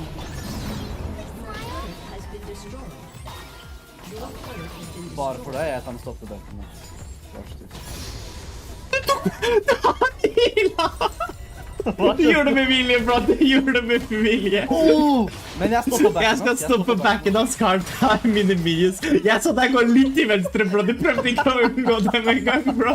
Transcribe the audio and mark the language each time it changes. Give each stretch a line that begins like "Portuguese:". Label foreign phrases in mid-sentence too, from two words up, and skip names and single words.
English: Turret has been destroyed. Your turret has been
Norwegian: Bare
English: destroyed.
Norwegian: for deg, jeg kan stoppe den. Du gjorde det med vilje, bro. Du gjorde det med vilje. Oh! Men jeg stopper backen. Jeg skal stoppe backen hans, Carl. Det er mine minions. Jeg så deg gå litt til venstre, bro. Du prøvde ikke å unngå dem en gang, bro.